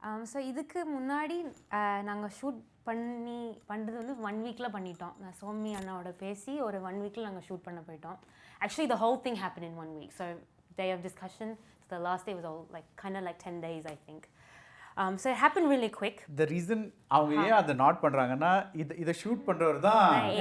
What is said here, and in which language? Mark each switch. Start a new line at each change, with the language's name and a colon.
Tamil: So இதுக்கு முன்னாடி நாங்கள் ஷூட் பண்ணுறது வந்து 1 வீக்கில் பண்ணிட்டோம். நான் சோமி அண்ணாவோட பேசி ஒரு 1 வீக்கில் நாங்கள் ஷூட் பண்ண போயிட்டோம்.
English: Actually the whole thing happened in 1 week. So day of discussion, so the last day was all kind of like 10 days I think. So it happened really quick. The reason
Tamil: அவங்க ஏன் அதை not பண்ணுறாங்கன்னா இதை shoot பண்ணுறவர் தான்.